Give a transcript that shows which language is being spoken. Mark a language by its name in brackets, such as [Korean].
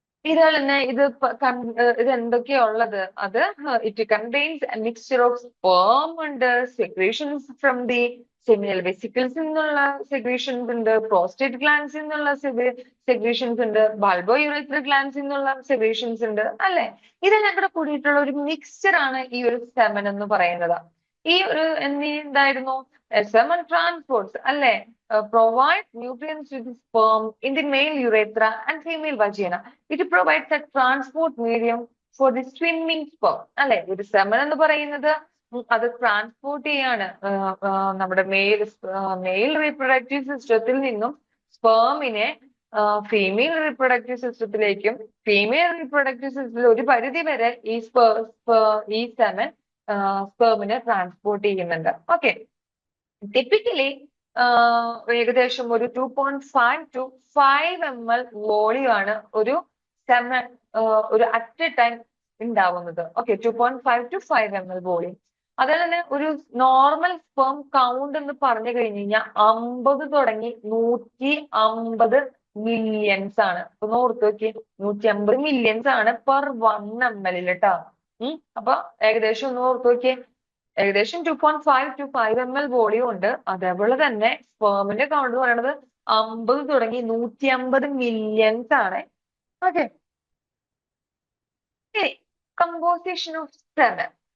[Malayalam] ഇതുപോലെ തന്നെ ഇത് എന്തൊക്കെയാ ഉള്ളത്? അത് [English] it contains a mixture of sperm [Malayalam] ഉണ്ട്, [English] secretions from the seminal vesicles [Malayalam] നിന്നുള്ള സെക്രീഷൻസ് ഉണ്ട്, പ്രോസ്റ്റേറ്റ് ഗ്ലാൻഡ്സിൽ നിന്നുള്ള സെക്രീഷൻസ് ഉണ്ട്, ബൾബോ യുറേത്ര ഗ്ലാൻഡ്സിൽ നിന്നുള്ള സെക്രീഷൻസ് ഉണ്ട് അല്ലെ? ഇതെല്ലാം കൂടെ കൂടിയിട്ടുള്ള ഒരു മിക്സ്ചർ ആണ് ഈ ഒരു സെമൻ എന്ന് പറയുന്നത്. ഈ ഒരു എന്തായിരുന്നു? സെമൻ ട്രാൻസ്പോർട്സ് അല്ലെ? [English] Provide nutrients to the sperm in the male urethra and female vagina. It provides a transport medium for the swimming sperm. [Malayalam] അല്ലെ? ഒരു സെമൻ എന്ന് പറയുന്നത് അത് ട്രാൻസ്പോർട്ട് ചെയ്യാണ് നമ്മുടെ മെയിൽ റീപ്രൊഡക്റ്റീവ് സിസ്റ്റത്തിൽ നിന്നും സ്പേമിനെ ഫീമെയിൽ റീപ്രൊഡക്റ്റീവ് സിസ്റ്റത്തിലേക്കും ഫീമെയിൽ റീപ്രൊഡക്റ്റീവ് സിസ്റ്റത്തിൽ ഒരു പരിധി വരെ ഈ സെമൻ സ്പേമിനെ ട്രാൻസ്പോർട്ട് ചെയ്യുന്നുണ്ട്. ഓക്കെ. ടിപ്പിക്കലി ഏകദേശം ഒരു 2.5 to 5 ml വോളിയം ആണ് ഒരു സെമൻ ഒരു [English] at a time [Malayalam] ഉണ്ടാവുന്നത്. ഓക്കെ. 2.5 to 5 ml volume. അതുപോലെ തന്നെ ഒരു നോർമൽ സ്പേം കൗണ്ട് എന്ന് പറഞ്ഞു കഴിഞ്ഞു കഴിഞ്ഞാൽ 50 തുടങ്ങി 150 മില്യൺസ് ആണ്. ഒന്ന് ഓർത്ത് നോക്കി, 150 മില്യൺസ് ആണ് പെർ 1 ml കേട്ടോ. അപ്പൊ ഏകദേശം ഒന്ന് ഓർത്ത് നോക്കിയേ, ഏകദേശം 2.5 to 5 ml വോളിയം ഉണ്ട്. അതേപോലെ തന്നെ സ്പേമിന്റെ കൗണ്ട് എന്ന് പറയുന്നത് 50 തുടങ്ങി 150 മില്യൺസ് ആണ്. [English] Okay, composition of semen.